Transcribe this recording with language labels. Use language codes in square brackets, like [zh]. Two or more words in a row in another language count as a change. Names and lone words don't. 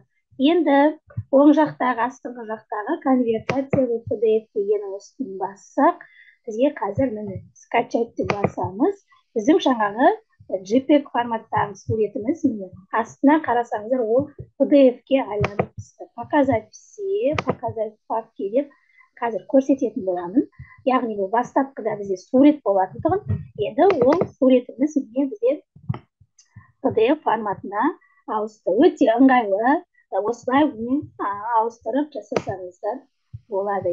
[kk] Енді оң жақтағы, астыңғы жақтағы [ru] конвертация в PDF [kk] дегеннің үстін бассақ, бізге қазір міне скачать деп басамыз. Біздің жаңағы JPEG форматтағы суретіміз міне астына қарасаңыздар, ол PDF-ке айланып түсті. [ru] Показать все, показать папке [kk] деп қазір көрсететін боламын. Яғни бұл бастапқыда бізде сурет болатындығын, енді ол суретіміз бізде PDF форматына ауысты. Өте ыңғайлы, осылай ауыстырып жасасаңыздар болады.